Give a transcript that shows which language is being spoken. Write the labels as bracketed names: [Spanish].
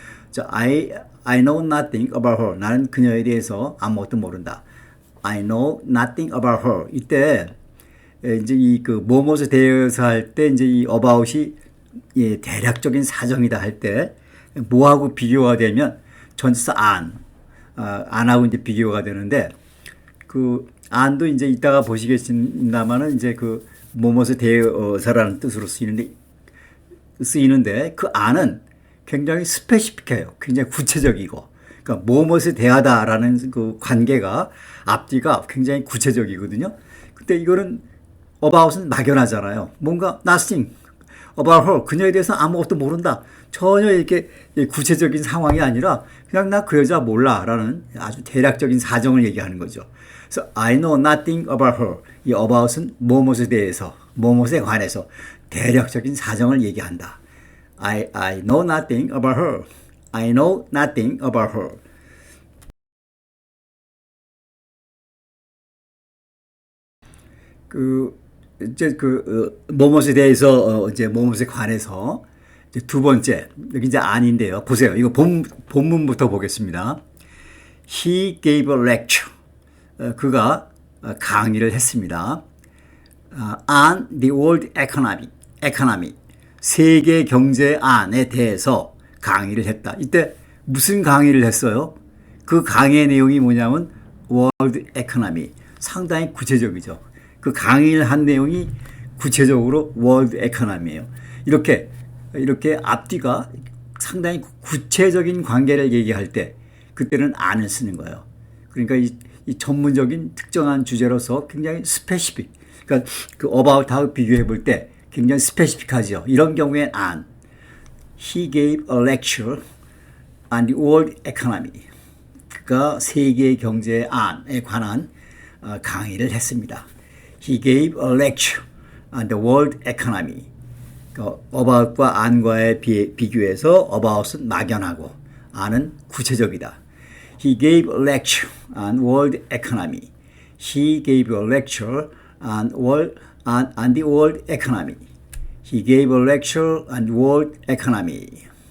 [English] 자, I know nothing about her. [Korean] 나는 그녀에 대해서 아무것도 모른다. [English] I know nothing about her. [Korean] 이때 이제 뭐뭇에 대해서 할 때 이제 이 about이 대략적인 사정이다 할 때 뭐하고 비교가 되면 전치사 안하고 이제 비교가 되는데 안도 이제 이따가 보시겠습니다만은 이제 뭐뭇에 대해서라는 뜻으로 쓰이는데 그 안은 굉장히 스페시픽해요. 굉장히 구체적이고. 그러니까 뭐뭇에 대하다라는 그 관계가 앞뒤가 굉장히 구체적이거든요. 근데 이거는 about은 막연하잖아요. 뭔가 [English] nothing about her. [Korean] 그녀에 대해서 아무것도 모른다. 전혀 이렇게 구체적인 상황이 아니라 그냥 나 그 여자 몰라 라는 아주 대략적인 사정을 얘기하는 거죠. 그래서 [English] I know nothing about her. [Korean] 이 about은 뭐뭇에 대해서, 뭐뭇에 관해서 대략적인 사정을 얘기한다. [English] I know nothing about her. I know nothing about her. [Korean] 이제 뭐뭇에 대해서 이제 뭐뭇에 관해서 이제 두 번째 여기 이제 안인데요. 보세요. 이거 본문부터 보겠습니다. [English] He gave a lecture. [Korean] 그가 강의를 했습니다. [English] On the world economy. [Korean] 세계 경제안에 대해서 강의를 했다. 이때 무슨 강의를 했어요? 그 강의의 내용이 뭐냐면 [English] world economy. [Korean] 상당히 구체적이죠. 그 강의를 한 내용이 구체적으로 월드 에코노미예요. 이렇게 앞뒤가 상당히 구체적인 관계를 얘기할 때 그때는 안을 쓰는 거예요. 그러니까 이 전문적인 특정한 주제로서 굉장히 스페시픽. 그러니까 about하고 비교해 볼 때 굉장히 스페시픽하죠. 이런 경우엔 안. [English] He gave a lecture on the world economy. [Korean] 그가 세계 경제안에 관한 강의를 했습니다. [English] He gave a lecture on the world economy. [Korean] about과 안과의 비교해서 about은 막연하고 안은 구체적이다. [English] He gave a lecture on world economy. He gave a lecture on the world economy. He gave a lecture on the world economy.